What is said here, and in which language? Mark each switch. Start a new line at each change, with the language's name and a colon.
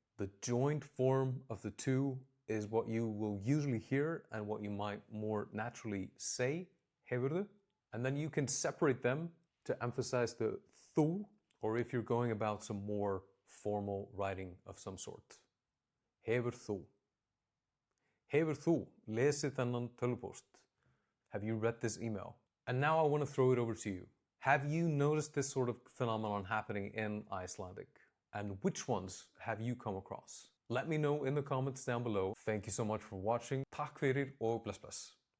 English: The joined form of the two is what you will usually hear and what you might more naturally say, hefurðu. And then you can separate them to emphasize the þú, or if you're going about some more formal writing of some sort.
Icelandic: Hefur þú. Hefur þú lesið þennan tölvupóst?
English: Have you read this email? And now I want to throw it over to you. Have you noticed this sort of phenomenon happening in Icelandic? And which ones have you come across? Let me know in the comments down below. Thank you so much for watching.
Icelandic: Takk fyrir og bless bless.